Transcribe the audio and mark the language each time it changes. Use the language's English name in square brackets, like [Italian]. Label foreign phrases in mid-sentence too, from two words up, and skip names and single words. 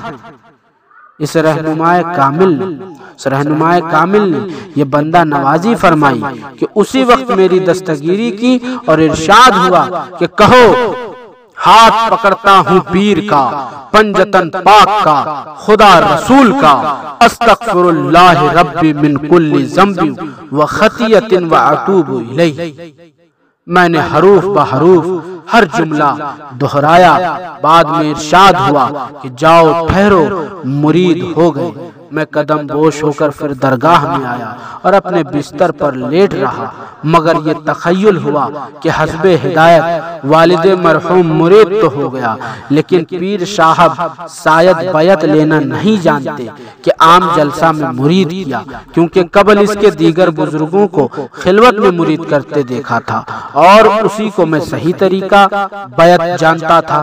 [Urdu] اس رہنمائے کامل نے یہ بندہ نوازی فرمائی کہ اسی وقت میری دستگیری کی اور ارشاد ہوا کہ کہو ہاتھ پکڑتا ہوں پیر کا، پنجتن پاک کا، خدا رسول کا، [Arabic] استغفر اللہ ربی من کل ذنب و خطیۃ و اتوب الیہ۔ [Urdu] میں نے حروف بحروف ہر جملہ دہرایا، بعد میں ارشاد ہوا کہ جاؤ ٹھہرو، مرید ہو گئے۔ میں قدم بوش ہو کر پھر درگاہ میں آیا اور اپنے بستر پر لیٹ رہا، مگر یہ تخیل ہوا کہ حسب ہدایت والد مرحوم مرید تو ہو گیا، لیکن پیر صاحب شاید بیعت لینا نہیں جانتے کہ عام جلسہ میں مرید کیا، کیونکہ قبل اس کے دیگر بزرگوں کو خلوت میں مرید کرتے دیکھا تھا، اور اسی کو میں صحیح طریقہ بیعت جانتا تھا۔